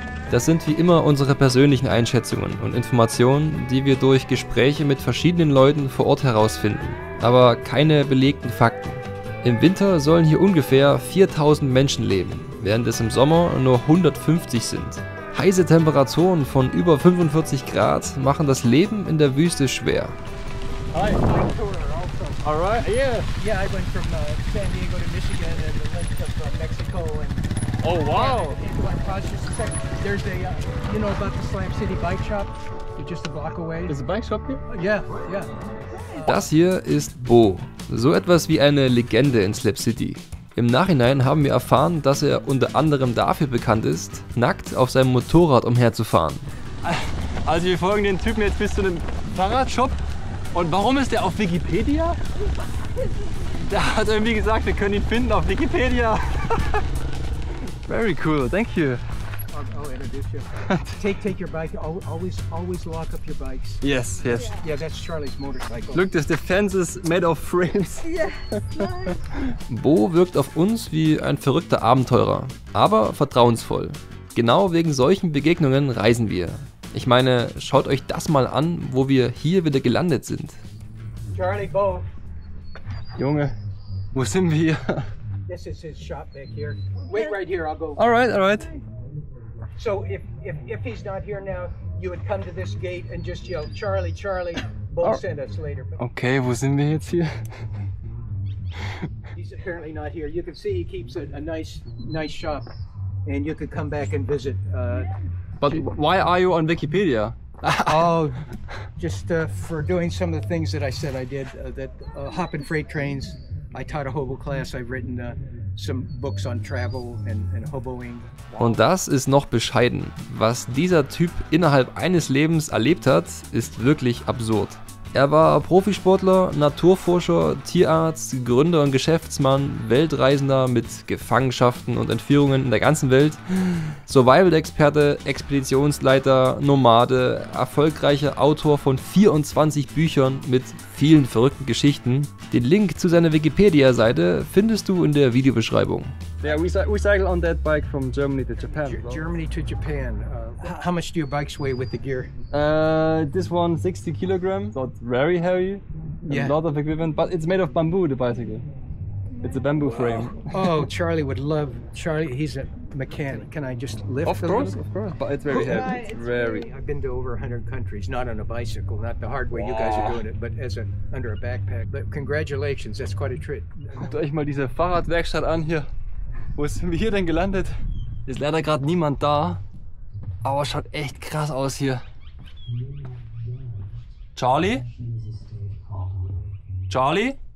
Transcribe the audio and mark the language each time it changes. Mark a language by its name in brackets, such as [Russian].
[German] Das sind wie immer unsere persönlichen Einschätzungen und Informationen, die wir durch Gespräche mit verschiedenen Leuten vor Ort herausfinden. aber keine belegten Fakten. Im Winter sollen hier ungefähr 4000 Menschen leben, während es im Sommer nur 150 sind. Heiße Temperaturen von über 45 Grad machen das Leben in der Wüste schwer. [English] Hi. All right. Yeah. Yeah, I went from San Diego to Michigan and the length of Mexico and. Oh wow. There's a, you know about the Slam City Bike Shop, just a block away. There's a bike shop here? Yeah, yeah. [German] Das hier ist Bo, so etwas wie eine Legende in Slap City. Im Nachhinein haben wir erfahren, dass er unter anderem dafür bekannt ist, nackt auf seinem Motorrad umherzufahren. Also wir folgen den Typen jetzt bis zu dem Fahrradshop. Und warum ist der auf Wikipedia? Der hat irgendwie gesagt, wir können ihn finden auf Wikipedia. [English] Very cool, thank you. I'll introduce you. Take your bike. Always lock up your bikes. Yes, yes. Yeah, that's Charlie's motorcycle. Look, this fence is made of frames. Yeah. [German] Bo wirkt auf uns wie ein verrückter Abenteurer, aber vertrauensvoll. Genau wegen solchen Begegnungen reisen wir. Ich meine, schaut euch das mal an, wo wir hier wieder gelandet sind. [English] Charlie, Bo. [German] Junge, wo sind wir hier? [English] This is his shop back here. Wait right here. I'll go. Alright, alright. So if he's not here now, you would come to this gate and just yell, Charlie, Charlie. Bo send us later. But [German] Okay, wo sind wir jetzt hier? [English] he's apparently not here. You can see he keeps a nice shop, and you could come back and visit. But why are you on Wikipedia? Oh, just for doing some of the things that I said I did. That hopping freight trains. I taught a hobo class. I've written some books on travel and hoboing. [German] Und das ist noch bescheiden. Was dieser Typ innerhalb eines Lebens erlebt hat, ist wirklich absurd. Er war Profisportler, Naturforscher, Tierarzt, Gründer und Geschäftsmann, Weltreisender mit Gefangenschaften und Entführungen in der ganzen Welt, Survival-Experte, Expeditionsleiter, Nomade, erfolgreicher Autor von 24 Büchern mit vielen verrückten Geschichten. Den Link zu seiner Wikipedia-Seite findest du in der Videobeschreibung. [English] Yeah, we cycle on that bike from Germany to Japan. Germany to Japan. How much do your bikes weigh with the gear? This one 60 kilograms, so it's very heavy. Yeah. A lot of equipment, but it's made of bamboo, the bicycle. It's a bamboo frame. Oh, Charlie would love. Charlie, he's a mechanic. Can I just lift? Of a course, little? of course. But it's very heavy. It's very. I've been to over 100 countries, not on a bicycle, not the hard way you guys are doing it, but under a backpack. But congratulations, that's quite a trip. [German] Guckt euch mal diese Fahrradwerkstatt an hier. Wo sind wir hier denn gelandet? Ist leider gerade niemand da, aber schaut echt krass aus hier. [English] Charlie? Charlie?